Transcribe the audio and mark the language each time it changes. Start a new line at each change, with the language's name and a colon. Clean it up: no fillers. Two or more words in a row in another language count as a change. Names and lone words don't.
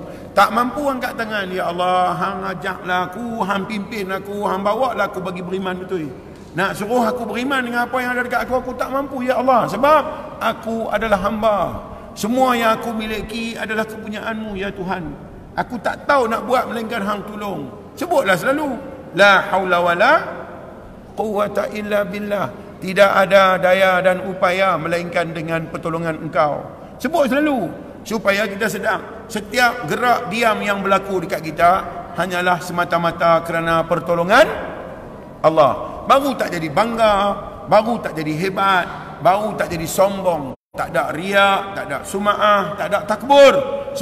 Malay: Tak mampu angkat tangan.
Arabic: يا الله,
Malay: hang ajaklah aku, hang pimpin aku, hang bawalah aku bagi beriman betul. Nak suruh aku beriman dengan apa yang ada dekat aku tak mampu
Arabic: يا الله.
Malay: Sebab aku adalah hamba. Semua yang aku miliki adalah kepunyaanmu ya Tuhan. Aku tak tahu nak buat melainkan hang tolong. Sebutlah selalu.
Arabic: لا حول ولا قوة إلا بالله.
Malay: Tidak ada daya dan upaya melainkan dengan pertolongan engkau. Sebut selalu. Supaya kita sedar. Setiap gerak diam yang berlaku dekat kita hanyalah semata-mata kerana pertolongan Allah. Baru tak jadi bangga, baru tak jadi hebat, baru tak jadi sombong, tak ada riak, tak ada sum'ah, tak ada takbur.